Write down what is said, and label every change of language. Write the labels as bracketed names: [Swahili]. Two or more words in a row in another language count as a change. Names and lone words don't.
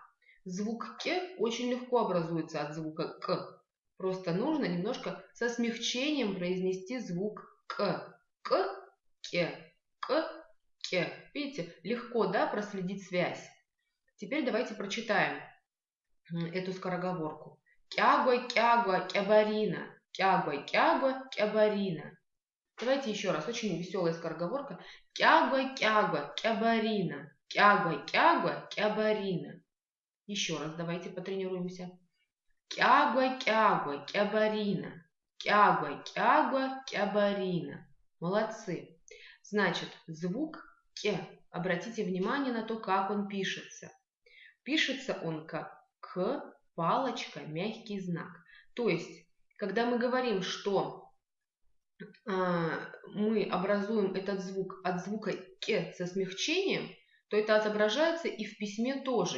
[Russian] Звук К очень легко образуется от звука К. Просто нужно немножко со смягчением произнести звук К. К. Видите, легко, да, проследить связь. Теперь давайте прочитаем эту скороговорку. [Abkhazian] Кягуа, кягуа, кябарина. Кягуа, кягуа, кябарина. [Russian] Давайте еще раз. Очень веселая скороговорка. [Abkhazian] Кягуа, кягуа, кябарина. Кягуа, кягуа, кябарина. [Russian] Еще раз давайте потренируемся. [Abkhazian] Кягуа, кягуа, кябарина. Кягуа, кягуа, кябарина. [Russian] Молодцы. Значит, звук К. Обратите внимание на то, как он пишется. Пишется он как К, палочка, мягкий знак. То есть, когда мы говорим, что мы образуем этот звук от звука К со смягчением, то это отображается и в письме тоже.